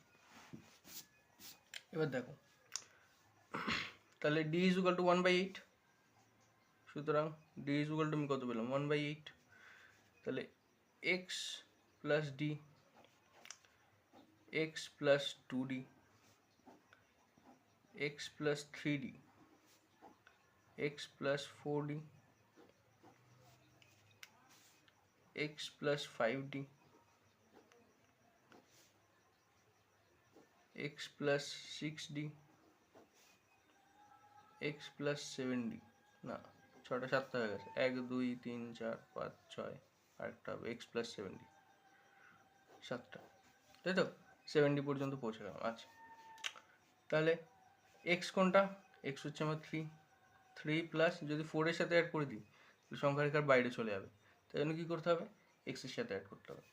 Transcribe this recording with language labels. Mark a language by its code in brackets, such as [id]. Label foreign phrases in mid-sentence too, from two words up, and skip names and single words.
[bn] এবার দেখো তাহলে d [en] is equal to [bn] 1/8, সুতরাং d [en] is equal to [bn] আমি কত পেলাম 1/8। তাহলে x প্লাস d, x প্লাস 2d, x প্লাস 3d, x প্লাস 4d, [en] x plus 5d, x plus 6d, x plus 7d, [bn] না 6টা 7টা হয়ে গেছে, 1 2 3 4 5 6 আরেকটা হবে [en] x plus 7d, [bn] 7টা, তাই তো 7d পর্যন্ত পৌঁছে গেলাম। আচ্ছা তাহলে x কোনটা, x হচ্ছে আমার 3 প্লাস যদি 4 এর সাথে অ্যাড করে দিই সংখ্যা রেখার বাইরে চলে যাবে, তাই জন্য কী করতে হবে x এর সাথে অ্যাড করতে হবে।